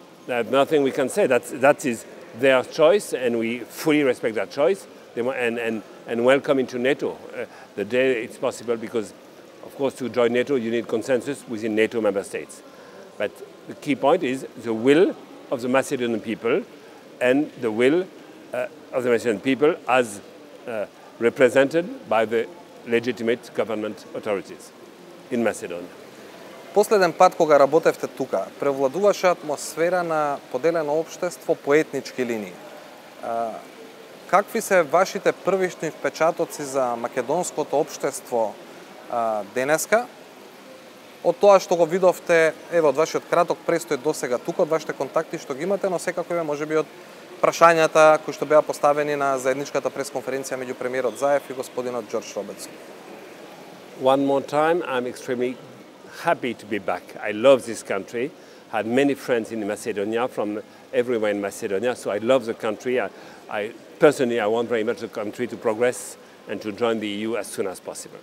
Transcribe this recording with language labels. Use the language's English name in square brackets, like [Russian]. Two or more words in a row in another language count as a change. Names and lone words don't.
[English] There's nothing we can say. That is their choice, and we fully respect that choice and welcome into NATO the day it's possible, because, of course, to join NATO, you need consensus within NATO member states. But the key point is the will of the Macedonian people and the will of the Macedonian people as represented by the legitimate government authorities in Macedonia. [Macedonian] Последен пат кога работевте тука, превладуваше атмосфера на поделено општество по етнички линии. Какви се вашите првични впечатоци за македонското општество денеска? Од тоа што го видовте, од вашиот краток престој досега тука, од вашите контакти што ги имате, но секако можеби од прашањата кои што беа поставени на заедничката пресконференција меѓу премиерот Заев и господинот Џорџ Робертсон. [English] One more time, I'm extremely happy to be back. I love this country. I had many friends in Macedonia from everywhere in Macedonia, so I love the country. Personally, I want very much the country to progress and to join the EU as soon as possible.